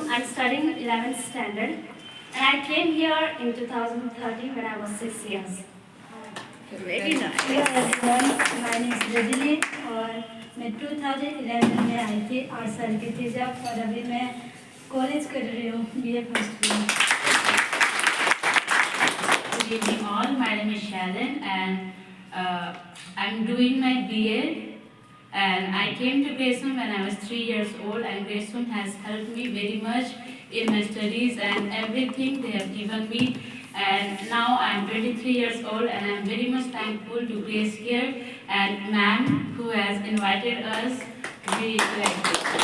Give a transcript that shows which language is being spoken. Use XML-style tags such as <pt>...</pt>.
<en>I am studying 11th standard and I came here in 2013 when I was 6 years. Very nice. Hello everyone, my name is Rajini</en> <hi>और मैं 2011 में आई थी 8 साल की थी जब, और अभी मैं कॉलेज कर रही हूँ BA first year.</hi> <en>Good evening all, my name is Sharon and I'm doing my BA and I came to Graceland when I was 3 years old and Graceland has helped me very much in my studies and everything they have given me, and now I'm 23 years old and I'm very much thankful to Grace here and ma'am who has invited us to be like this.</en>